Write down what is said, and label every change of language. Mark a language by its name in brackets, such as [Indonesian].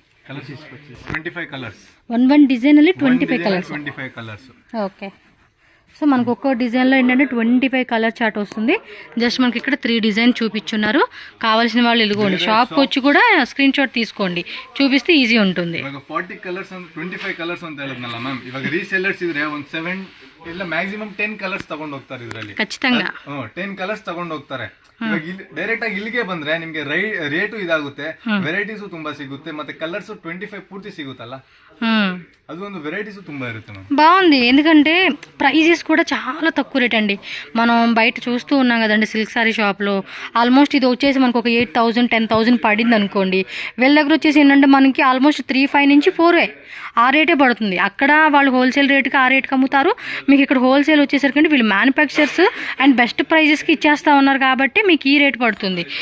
[Telugu] Colours 25 colours. One design [Kannada] ಅಲ್ಲಿ [Telugu] 25 colours. 25 colours. Okay. So మనకు ఒక్కో డిజైన్లో ఏంటంటే 25 కలర్ చార్ట్ వస్తుంది. జస్ట్ మనకి ఇక్కడ 3 డిజైన్ చూపించున్నారు. కావాల్సిన వాళ్ళు ఇదిగోండి షాప్కి వచ్చి కూడా స్క్రీన్ షాట్ తీసుకోండి, చూపిస్తే ఈజీ ఉంటుంది. [Kannada] 40 ಕಲರ್ಸ್ ಅಂದ್ರೆ 25 ಕಲರ್ಸ್ ಅಂತ ಹೇಳಿದ್ನಲ್ಲ ಮ್ಯಾಮ್. ಇವಾಗ ರೀಸೆಲ್ಲರ್ಸ್ ಇದ್ರೆ ಒಂದು 7 ಇಲ್ಲ ಮ್ಯಾಕ್ಸಿಮಮ್ 10 ಕಲರ್ಸ್ ತಗೊಂಡು ಹೋಗ್ತಾರೆ ಇದರಲ್ಲಿ. [Telugu] ಖచ్చితంగా [Kannada] 10 ಕಲರ್ಸ್ ತಗೊಂಡು ಹೋಗ್ತಾರೆ. ಇವಾಗ ಡೈರೆಕ್ಟ್ ಆಗಿ ಇಲ್ಲಿಗೆ ಬಂದ್ರೆ ನಿಮ್ಗೆ ರೇಟು ಇದಾಗುತ್ತೆ, ವೆರೈಟೀಸು ತುಂಬಾ ಸಿಗುತ್ತೆ, ಮತ್ತೆ ಕಲರ್ಸ್ 25 ಪೂರ್ತಿ ಸಿಗುತ್ತಲ್ಲ, [Telugu] అది [Kannada] ಒಂದು వెరైటీస్ ತುಂಬಾ ఇರುತ್ತೆ మ్యామ్. [Telugu] బాగుంది, ఎందుకంటే ప్రైజెస్ కూడా చాలా తక్కువ రేట్ అండి. మనం బయట చూస్తూ ఉన్నాం కదండి సిల్క్ సారీ షాప్లో. ఆల్మోస్ట్ ఇది వచ్చేసి మనకు ఒక 8,000 10,000 పడింది అనుకోండి. వీళ్ళ దగ్గర వచ్చేసి ఏంటంటే మనకి ఆల్మోస్ట్ 3,500 నుంచి 4,000 ఆ రేటే పడుతుంది. అక్కడ వాళ్ళు హోల్సేల్ రేటుకి ఆ రేటుకి అమ్ముతారు. మీకు ఇక్కడ హోల్సేల్ వచ్చేసరికి వీళ్ళు మ్యానుఫ్యాక్చర్స్ అండ్ బెస్ట్ ప్రైజెస్కి ఇచ్చేస్తూ ఉన్నారు కాబట్టి మీకు ఈ రేట్ పడుతుంది.